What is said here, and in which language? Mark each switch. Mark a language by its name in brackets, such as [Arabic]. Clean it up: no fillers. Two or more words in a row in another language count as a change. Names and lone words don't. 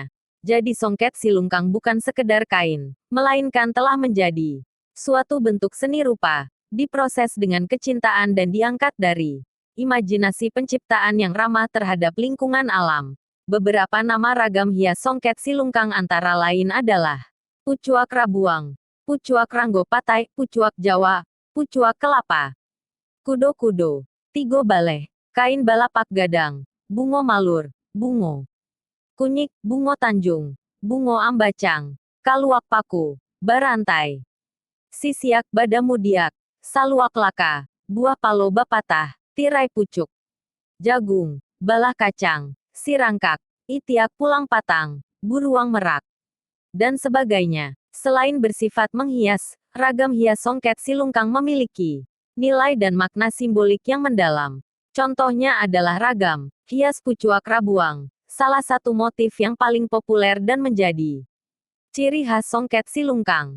[Indonesian] Jadi songket silungkang bukan sekedar kain, melainkan telah menjadi suatu bentuk seni rupa, diproses dengan kecintaan dan diangkat dari imajinasi penciptaan yang ramah terhadap lingkungan alam. Beberapa nama ragam hias songket silungkang antara lain adalah pucuak rabuang, pucuak ranggo patai, pucuak Jawa, pucuak kelapa, kudo-kudo, tigo baleh, kain balapak gadang, bungo malur, bungo kunyik, bungo tanjung, bungo ambacang, kaluak paku, barantai, sisiak badamudiak, saluak laka, buah palo bapatah, tirai pucuk, jagung, balah kacang, sirangkak, itiak pulang patang, buruang merak, dan sebagainya. Selain bersifat menghias, ragam hias songket silungkang memiliki nilai dan makna simbolik yang mendalam. Contohnya adalah ragam hias pucuak rabuang, salah satu motif yang paling populer dan menjadi ciri khas songket silungkang.